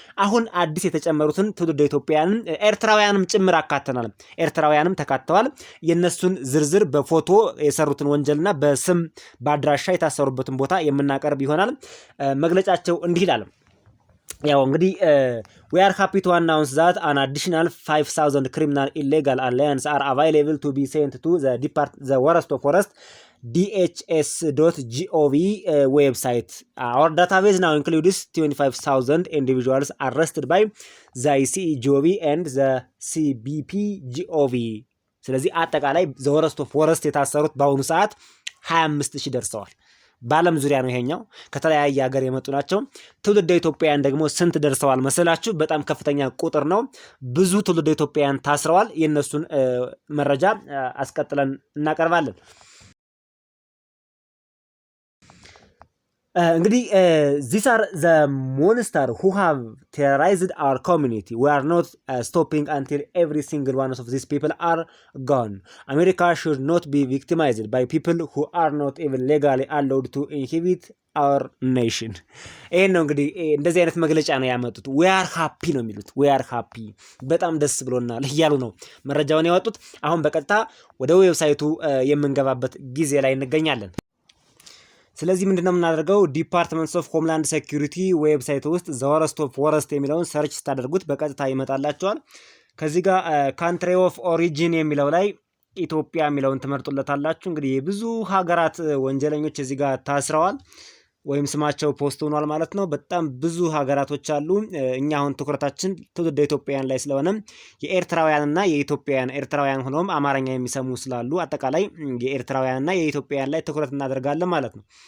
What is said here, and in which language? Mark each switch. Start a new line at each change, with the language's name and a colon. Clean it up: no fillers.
Amharic: አሁን አዲስ የተጨመሩትን ትውልደ ኢትዮጵያውያንም ኤርትራውያንም ጭምር አካተናል። ኤርትራውያንም ተካተዋል። የነሱን ዝርዝር በፎቶ የሰሩትን ወንጀልና በስም በአድራሻ የታሰሩበትን ቦታ የምናቀርብ ይሆናል። መግለጫቸው እንዲህ ይላል። ያው እንግዲህ
English: we are happy to announce that an additional 5000 criminal illegal aliens are available to be sent to the worst of worst dhs.gov website. Our database now includes 25,000 individuals arrested by the ICGOV and the CBP-GOV.
Amharic: ስለዚህ አጠቃላይ
English: the worst of worst
Amharic: የታሰሩት በአሁኑ ሰዓት 25000 ደርሰዋል። በዓለም ዙሪያ ነው ይሄኛው፣ ከተለያየ ሀገር የመጡ ናቸው። ትውልደ ኢትዮጵያውያን ደግሞ ስንት ደርሰዋል መሰላችሁ? በጣም ከፍተኛ ቁጥር ነው። ብዙ ትውልደ ኢትዮጵያውያን ታስረዋል። የነሱን መረጃ አስቀጥለን እናቀርባለን። እንግዲህ
English: these are the monsters who have terrorized our community. We are not stopping until every single one of these people are gone. America should not be victimized by people who are not even legally allowed to inhabit our nation.
Amharic: ይሄን ነው እንግዲህ እንደዚህ አይነት መግለጫ ነው ያመጡት።
English: we are happy
Amharic: ነው የሚሉት። we are happy በጣም ደስ ብሎናል እያሉ ነው መረጃውን ያወጡት። አሁን በቀጥታ ወደ ዌብሳይቱ የምንገባበት ጊዜ ላይ እንገኛለን። ስለዚህ ምንድነው የምናደርገው? ዲፓርትመንትስ ኦፍ ሆምላንድ ሴኩሪቲ ዌብሳይት ውስጥ ዘ ወረስት ኦፍ ወረስት የሚለውን ሰርች ስታደርጉት በቀጥታ ይመጣላችኋል። ከዚህ ጋር ካንትሪ ኦፍ ኦሪጂን የሚለው ላይ ኢትዮጵያ የሚለውን ትመርጡለታላችሁ። እንግዲህ የብዙ ሀገራት ወንጀለኞች እዚህ ጋር ታስረዋል ወይም ስማቸው ፖስት ሆኗል ማለት ነው። በጣም ብዙ ሀገራቶች አሉ። እኛ አሁን ትኩረታችን ትውልደ ኢትዮጵያውያን ላይ ስለሆነ የኤርትራውያንና የኢትዮጵያውያን ኤርትራውያን ሆኖም አማርኛ የሚሰሙ ስላሉ አጠቃላይ የኤርትራውያንና የኢትዮጵያውያን ላይ ትኩረት እናደርጋለን ማለት ነው።